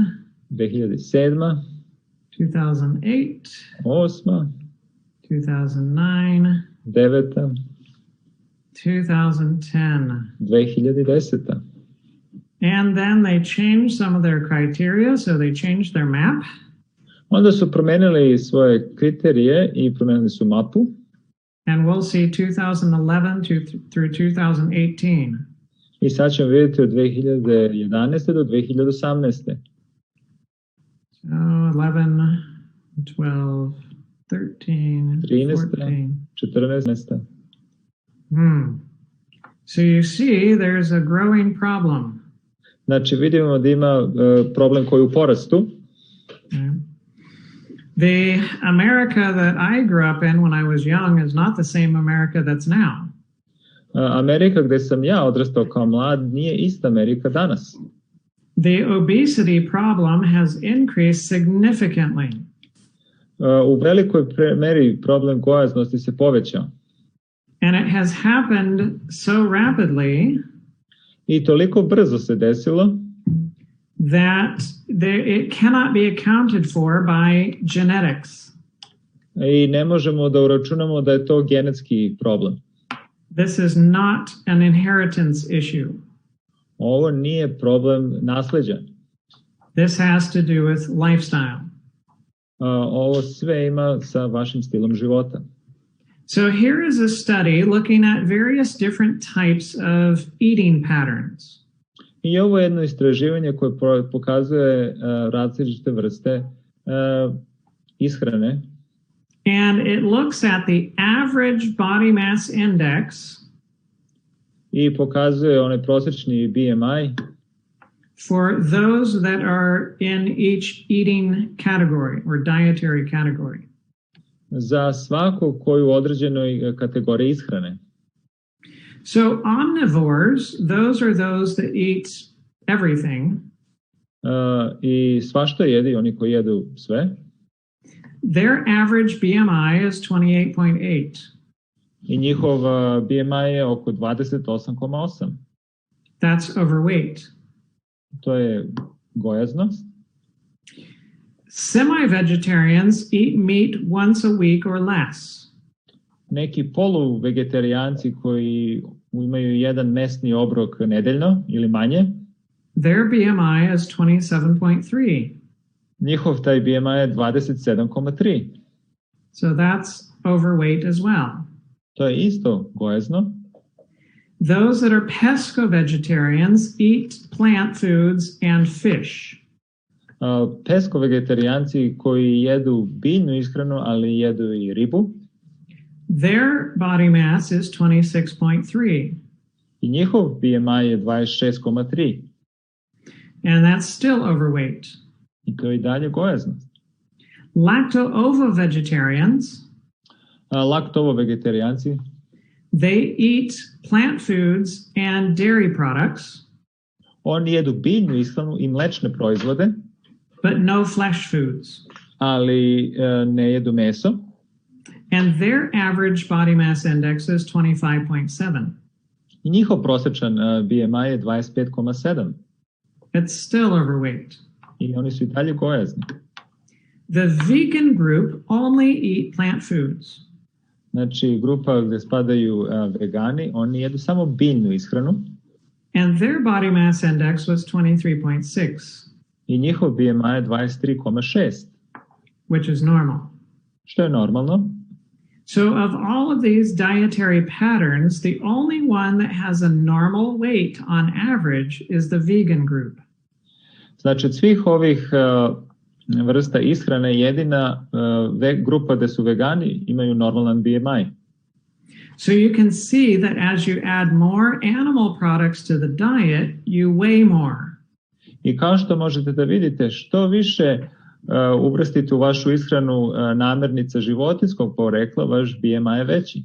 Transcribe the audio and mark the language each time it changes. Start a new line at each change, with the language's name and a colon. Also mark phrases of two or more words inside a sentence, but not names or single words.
English: 2007. 2008, 8. 2009, 9. 2010. 2010. And then they changed some of their criteria, so they changed their map.
Serbian: Onda su promenili svoje kriterije i promenili su mapu.
English: And we'll see 2011 through 2018.
Serbian: I sad ćemo vidjeti od 2011. do 2018.
English: So 11, 12, 13, 13. 14. 14. So you see there's a growing problem.
Serbian: Znači vidimo da ima problem koji je u porastu.
English: The America that I grew up in when I was young is not the same America that's now.
Serbian: Amerika gdje sam ja odrastao kao mlad nije ista Amerika danas.
English: The obesity problem has increased significantly.
Serbian: U velikoj meri problem gojaznosti se povećao.
English: And it has happened so rapidly
Serbian: I toliko brzo se desilo
English: that it cannot be accounted for by genetics.
Serbian: I ne možemo da uračunamo da je to genetski problem.
English: This is not an inheritance issue.
Serbian: Ovo nije problem nasleđa.
English: This has to do with lifestyle.
Serbian: Ovo sve ima sa vašim stilom života.
English: So here is a study looking at various different types of eating patterns.
Serbian: I ovo je jedno istraživanje koje pokazuje različite vrste ishrane.
English: And it looks at the average body mass index
Serbian: I pokazuje onaj prosječni BMI
English: for those that are in each eating category or dietary category.
Serbian: za svakog koji u određenoj kategoriji ishrane.
English: So omnivores, those are those that eat everything.
Serbian: I svašta jedi, oni koji jedu sve.
English: Their average BMI is 28.8.
Serbian: I njihov BMI je oko 28,8.
English: That's overweight.
Serbian: To je gojaznost.
English: Semi-vegetarians eat meat once a week or less.
Serbian: Neki polu-vegetarijanci koji imaju jedan mesni obrok nedeljno ili manje.
English: Their BMI is 27.3.
Serbian: Njihov taj BMI je 27,3.
English: So that's overweight as well.
Serbian: To je isto gojazno.
English: Those that are pesco-vegetarians eat plant foods and fish.
Serbian: Pesko-vegetarijanci koji jedu biljnu ishranu, ali jedu i ribu.
English: Their body mass is 26.3.
Serbian: I njihov BMI je 26,3.
English: And that's still overweight.
Serbian: I to je i dalje gojaznost.
English: Lacto-ovo-vegetarians,
Serbian: Laktovo-vegetarijanci,
English: they eat plant foods and dairy products,
Serbian: oni jedu biljnu ishranu i mlečne proizvode,
English: but no flesh foods.
Serbian: ali ne jedu meso.
English: And their average body mass index is 25.7.
Serbian: I njihov prosječan BMI je 25,7.
English: It's still overweight.
Serbian: I oni su i dalje gojazni.
English: The vegan group only eat plant foods.
Serbian: Znači, grupa gdje spadaju vegani, oni jedu samo biljnu ishranu.
English: and their body mass index was 23.6,
Serbian: I njihov BMI je 23,6,
English: which is normal.
Serbian: što je normalno.
English: So of all of these dietary patterns, the only one that has a normal weight on average is the vegan group.
Serbian: Znači, od svih ovih vrsta ishrane jedina grupa gde su vegani imaju normalan BMI.
English: So you can see that as you add more animal products to the diet, you weigh more.
Serbian: I kao što možete da vidite, što više uvrstite u vašu ishranu namirnica životinjskog porekla, vaš BMI je veći.